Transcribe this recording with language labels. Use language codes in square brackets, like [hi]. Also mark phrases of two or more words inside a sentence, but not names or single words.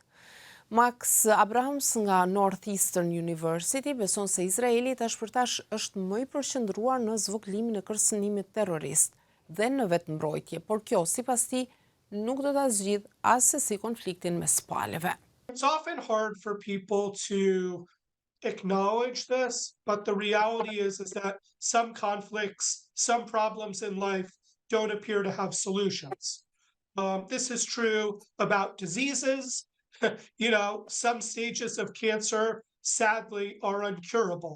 [sq] Max Abrahams nga Northeastern University beson se Izraeli tashpërtash është më I përqendruar në zvogëlimin e kërcënimit terrorist dhe në vetëmbrojtje, por kjo sipas tij nuk do ta zgjidh as sesi konfliktin mes palëve. [en] It's often hard for people to acknowledge this, but the reality is that some conflicts, some problems in life don't appear to have solutions. This is true about diseases. Some stages of cancer, sadly, are uncurable.